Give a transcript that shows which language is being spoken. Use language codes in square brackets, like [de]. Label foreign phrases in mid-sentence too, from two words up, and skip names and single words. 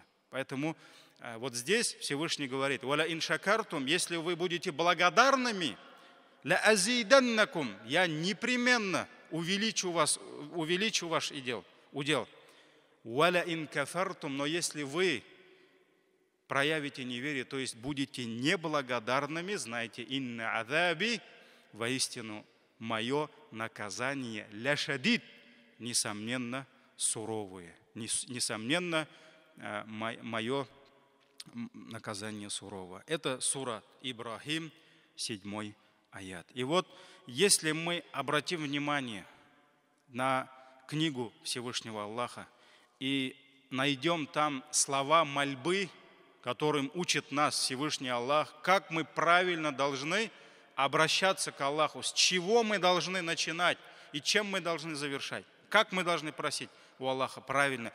[ru] Поэтому вот здесь Всевышний говорит: [ar] «ولئن شكرتم», [ru] если вы будете благодарными, [ar] «لأزيدنكم», [ru] я непременно увеличу ваш удел. [ar] «ولئن كفرتم», [ru] но если вы проявите неверие, то есть будете неблагодарными, знайте: [ar] «إن عذابي», [ru] воистину мое наказание [ar] لشديد, [ru] несомненно суровое, несомненно мое наказание сурово. Это сура Ибрахим, 7 аят. И вот, если мы обратим внимание на книгу Всевышнего Аллаха и найдем там слова мольбы, которым учит нас Всевышний Аллах, как мы правильно должны обращаться к Аллаху, с чего мы должны начинать и чем мы должны завершать, как мы должны просить у Аллаха правильно.